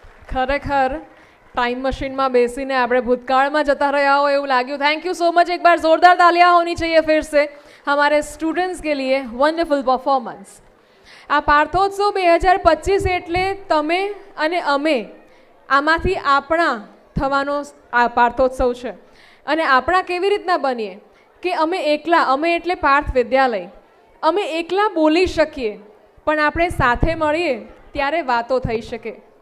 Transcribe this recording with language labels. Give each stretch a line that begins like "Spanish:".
Gujarati: ખરેખર ટાઈમ મશીનમાં બેસીને આપણે ભૂતકાળમાં જતા રહ્યા हो એવું લાગ્યું.
English: Thank you so much.
Hindi: एक बार जोरदार तालियां होनी चाहिए फिर से हमारे स्टूडेंट्स के लिए.
English: Wonderful performance.
Gujarati: આ પાર્થોત્સવ 2025 એટલે તમે અને અમે આમાંથી આપણા થવાનો આ પાર્થોત્સવ છે. અને આપણા કેવી રીતના બનીએ કે અમે એટલે પાર્થ વિદ્યાલય, અમે એકલા બોલી શકીએ પણ આપણે સાથે મળીએ ત્યારે વાતો થઈ શકે.